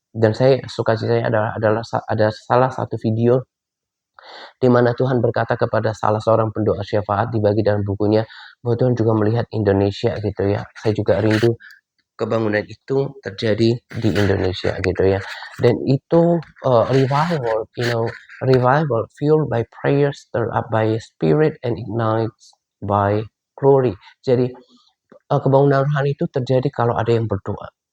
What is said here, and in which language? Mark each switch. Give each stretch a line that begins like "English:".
Indonesian: Dan saya sukacitanya ada salah satu video di mana Tuhan berkata kepada salah seorang pendoa syafaat dibagi dalam bukunya, bahwa Tuhan juga melihat Indonesia gitu ya. Saya juga rindu kebangunan itu terjadi di Indonesia gitu ya. Dan itu,
English: revival, revival fueled by prayer, stirred up by spirit and ignites by glory.
Indonesian: Jadi, kebangunan rohani itu terjadi kalau ada yang berdoa.